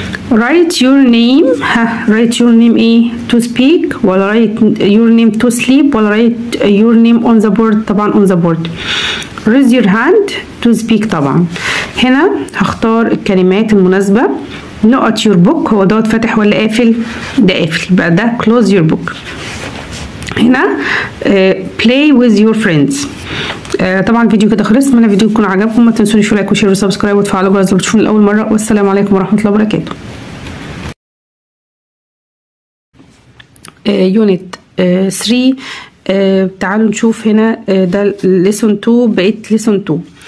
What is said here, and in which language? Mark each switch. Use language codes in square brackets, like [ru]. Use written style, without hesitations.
[en] write your name، write your name ايه؟ to speak ولا write your name to sleep ولا write your name on the board؟ طبعا on the board. raise your hand to speak. [ar] طبعا هنا هختار الكلمات المناسبة. نقط your book، هو دوت فاتح ولا قافل؟ ده قافل، يبقى ده [en] close your book. هنا play with your friends. [ar] طبعا الفيديو كده خلص. اتمنى الفيديو يكون عجبكم، ما تنسونيش لايك وشير وسبسكرايب وتفعلوا الجرس لو بتشوفوني لاول مره، والسلام عليكم ورحمه الله وبركاته. يونت 3. تعالوا نشوف هنا ده ليسون 2، بقيت ليسون 2.